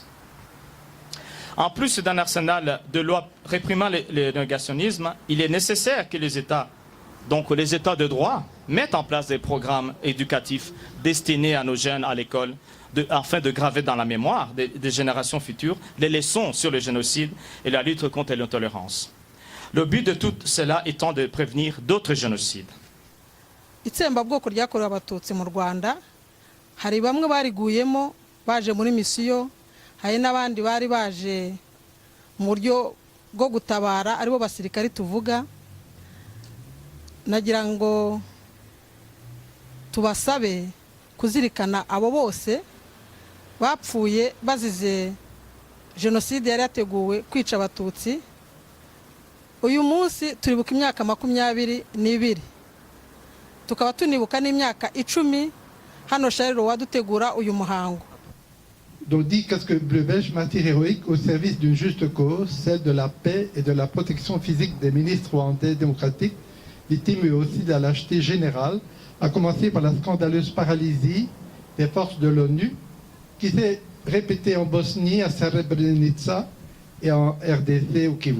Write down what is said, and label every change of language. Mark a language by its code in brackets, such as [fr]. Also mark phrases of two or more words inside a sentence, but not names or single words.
[fr] En plus d'un arsenal de lois réprimant le négationnisme, il est nécessaire que les États de droit mettent en place des programmes éducatifs destinés à nos jeunes à l'école, afin de graver dans la mémoire des générations futures les leçons sur le génocide et la lutte contre l'intolérance. Le but de tout cela étant de prévenir d'autres génocides. [rw] Itsembabwoko ryakorewe abatutsi mu Rwanda hari bamwe bariguyemo baje muri misiyo, hari n'abandi bari baje mu buryo bwo gutabara aribo basirikari tuvuga. Nagira ngo tubasabe kuzirikana abo bose bapfuye bazize jenoside yari yateguwe kwica abatutsi. Uyu munsi turibuka imyaka 22 tukaba tunibuka n'imyaka 10 hano Charles wadutegura uyu muhango. [fr] Donc dit casque bleu beige, martyr héroïque au service d'une juste cause, celle de la paix et de la protection physique des ministres rwandais démocratiques, victimes eux aussi de la lâcheté générale, à commencer par la scandaleuse paralysie des forces de l'ONU qui s'est répétée en Bosnie, à Srebrenica et en RDC au Kivu.